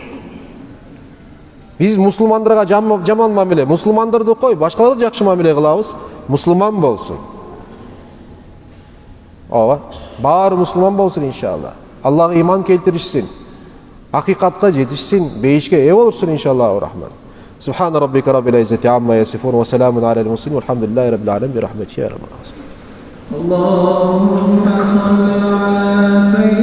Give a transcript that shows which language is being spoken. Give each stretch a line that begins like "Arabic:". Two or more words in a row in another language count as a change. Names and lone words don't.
Kyrgyz: Биз мусулмандарга жаман мамиле, мусулмандарды кой, башкаларды жакшы мамиле кылабыз, мусулман болсун. Ооба, баары мусулман болсун иншалла. Аллага иман келтиришсин, акыйкатка жетишсин, бейишке ээ болушсун
Arabic: إن شاء الله الرحمن. سبحان ربك رب العزة عما يصفون وسلام على المرسلين والحمد لله رب العالمين برحمته يا رب العالمين. اللهم صل على